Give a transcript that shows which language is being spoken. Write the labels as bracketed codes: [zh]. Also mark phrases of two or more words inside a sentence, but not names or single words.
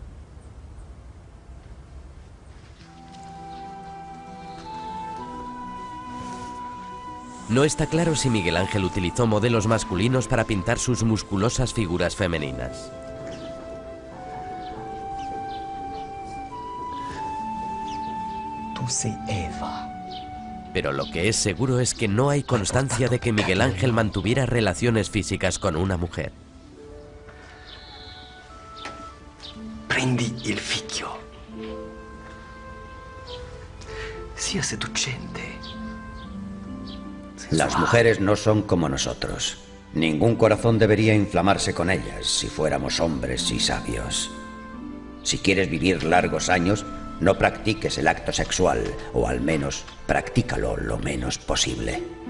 [es] No está claro si Miguel Ángel utilizó modelos masculinos para pintar sus musculosas figuras femeninas. [it] Tú sei Eva. [es] Pero lo que es seguro es que no hay constancia de que Miguel Ángel mantuviera relaciones físicas con una mujer. [it] Prendi il figlio. Sia seducente. [es] Las mujeres no son como nosotros. Ningún corazón debería inflamarse con ellas si fuéramos hombres y sabios. Si quieres vivir largos años, no practiques el acto sexual, o al menos practícalo lo menos posible.